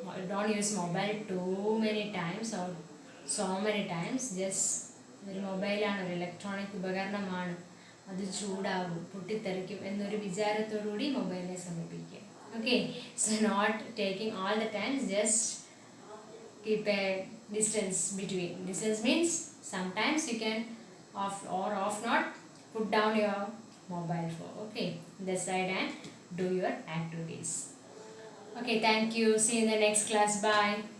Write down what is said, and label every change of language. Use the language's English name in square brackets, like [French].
[English] Don't use mobile too many times or so many times. [Malayalam] Just mobile ആണ് ഒരു electronic ഉപകരണമാണ്, അത് ചൂടാകും, പൊട്ടിത്തെറിക്കും എന്നൊരു വിചാരത്തോടുകൂടി മൊബൈലിനെ സമീപിക്കുക. [English] Okay, so not taking all the times, just keep a distance between. Distance means sometimes you can off or off not put down your mobile phone. Okay, this side and do your activities. Okay, thank you. See you in the next class. Bye.